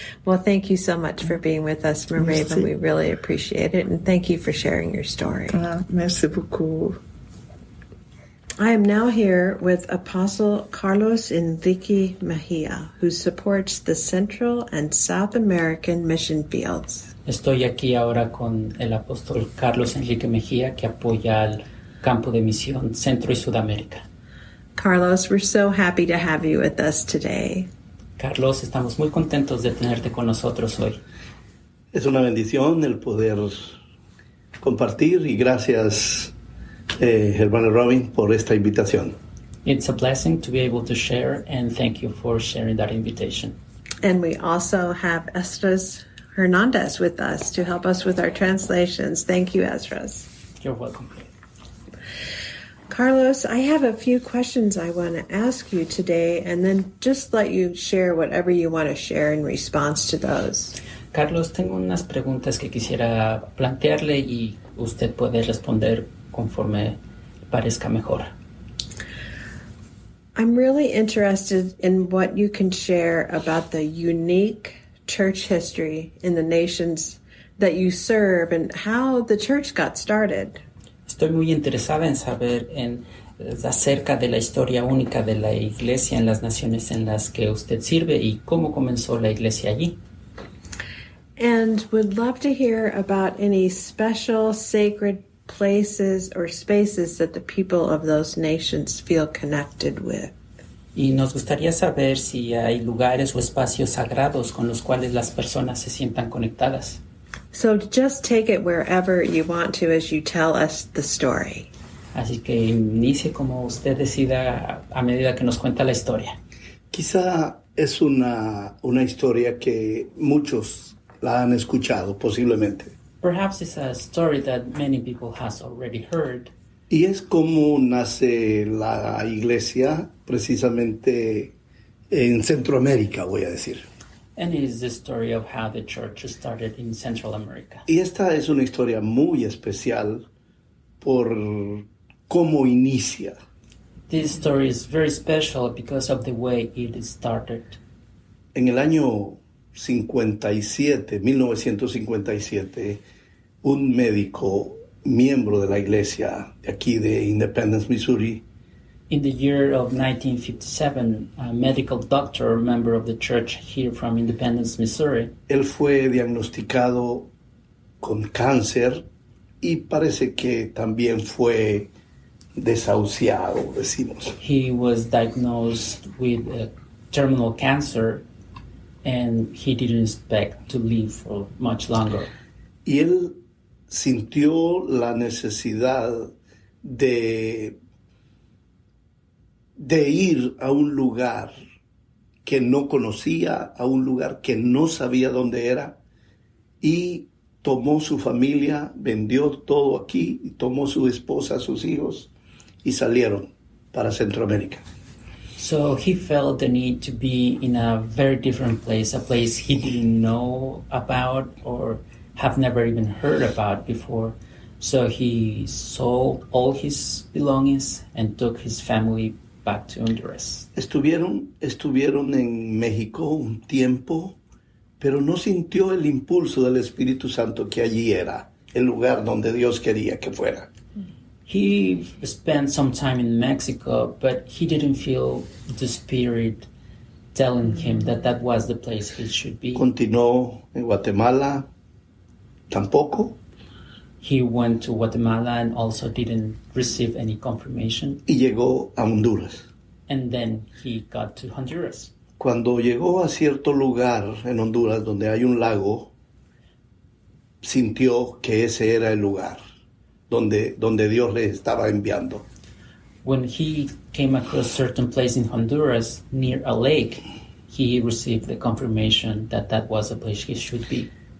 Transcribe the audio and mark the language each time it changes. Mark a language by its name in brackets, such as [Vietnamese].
[English] Well, thank you so much for being with us, Mermaven. We really appreciate it, and thank you for sharing your story. [French] Merci beaucoup. [English] I am now here with Apostle Carlos Enrique Mejia, who supports the Central and South American mission fields. [Spanish] Estoy aquí ahora con el apóstol Carlos Enrique Mejía, que apoya al campo de misión Centro y Sudamérica. [English] Carlos, we're so happy to have you with us today. [Spanish] Carlos, estamos muy contentos de tenerte con nosotros hoy. Es una bendición el poder compartir y gracias, hermano Robin, por esta invitación. [English] It's a blessing to be able to share, and thank you for sharing that invitation. And we also have Esdras Hernandez with us to help us with our translations. Thank you, Esdras. You're welcome. Carlos, I have a few questions I want to ask you today, and then just let you share whatever you want to share in response to those. [Spanish] Carlos, tengo unas preguntas que quisiera plantearle y usted puede responder conforme parezca mejor. [English] I'm really interested in what you can share about the unique church history in the nations that you serve and how the church got started. [Spanish] Estoy muy interesada en saber acerca de la historia única de la iglesia en las naciones en las que usted sirve y cómo comenzó la iglesia allí. [English] And would love to hear about any special sacred places or spaces that the people of those nations feel connected with. [Spanish] Y nos gustaría saber si hay lugares o espacios sagrados con los cuales las personas se sientan conectadas. [English] So just take it wherever you want to as you tell us the story. [Spanish] Así que inicie como usted decida a medida que nos cuenta la historia. Quizá es una historia que muchos la han escuchado, posiblemente. [English] Perhaps it's a story that many people has already heard. [Spanish] Y es como nace la iglesia precisamente en Centroamérica, voy a decir. [English] And it is the story of how the church started in Central America. [Spanish] Y esta es una historia muy especial por cómo inicia. [English] This story is very special because of the way it started. [Spanish] En el año 1957, un médico miembro de la iglesia de aquí de Independence, Missouri, [English] in the year of 1957, a medical doctor, member of the church here from Independence, Missouri, [Spanish] él fue diagnosticado con cáncer y parece que también fue desahuciado, decimos. [English] He was diagnosed with terminal cancer and he didn't expect to live for much longer. [Spanish] Y él sintió la necesidad de de ir a un lugar que no conocía, a un lugar que no sabía dónde era, y tomó su familia, vendió todo aquí, y tomó su esposa, sus hijos, y salieron para Centroamérica. [English] So he felt the need to be in a very different place, a place he didn't know about or have never even heard about before. So he sold all his belongings and took his family back to Honduras. [Spanish] Estuvieron en México un tiempo, pero no sintió el impulso del Espíritu Santo que allí era el lugar donde Dios quería que fuera. [English] He spent some time in Mexico, but he didn't feel the Spirit telling him that that was the place he should be. [Spanish] Continuó en Guatemala, tampoco, [English] He went to Guatemala and also didn't receive any confirmation. [Spanish] y llegó a Honduras. [English] And then he got to Honduras. [Spanish] Cuando llegó a cierto lugar en Honduras donde hay un lago, sintió que ese era el lugar donde Dios le estaba enviando. [English] When he came across certain place in Honduras near a lake, he received the confirmation that that was the place he should be.